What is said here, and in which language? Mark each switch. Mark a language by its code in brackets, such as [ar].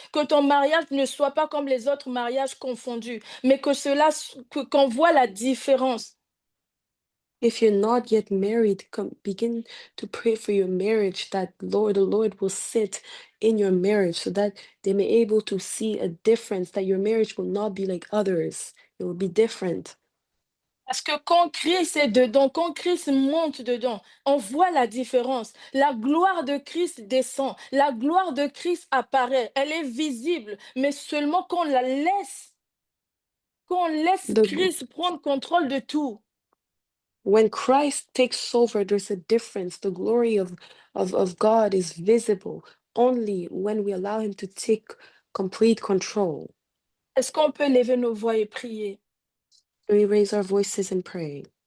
[fr] Que ton mariage ne soit pas comme les autres mariages confondus, mais qu'on voit la différence. [en] If you're not yet married, begin to pray for your marriage, that the Lord will sit in your marriage so that they may able to see a difference, that your marriage will not be like others. It will be different. [fr] Parce que quand Christ est dedans, quand Christ monte dedans, on voit la différence. La gloire de Christ descend, la gloire de Christ apparaît, elle est visible, mais seulement qu'on laisse [en] The- [fr] Christ prendre contrôle de tout. [en] When Christ takes over, there's a difference. The glory of God is visible only when we allow him to take complete control. [fr] Est-ce qu'on peut lever nos voix et prier? [en] Can we raise our voices and pray?